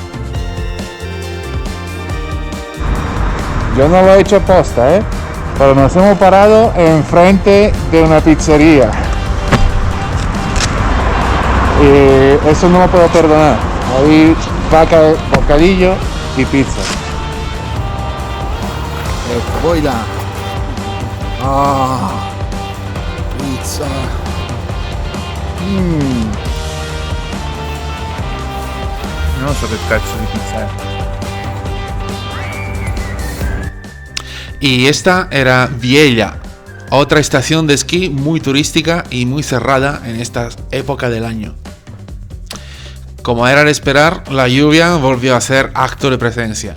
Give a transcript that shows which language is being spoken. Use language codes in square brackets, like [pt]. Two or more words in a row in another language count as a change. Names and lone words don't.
[es] Yo no lo he hecho posta, pero nos hemos parado enfrente de una pizzería. Y eso no lo puedo perdonar. Ahí va a caer bocadillo y pizza. Voy là. Ah, pizza. [it] Non so che cazzo di pizza è. [es] Y esta era Viella, otra estación de esquí muy turística y muy cerrada en esta época del año. Como era de esperar, la lluvia volvió a ser acto de presencia.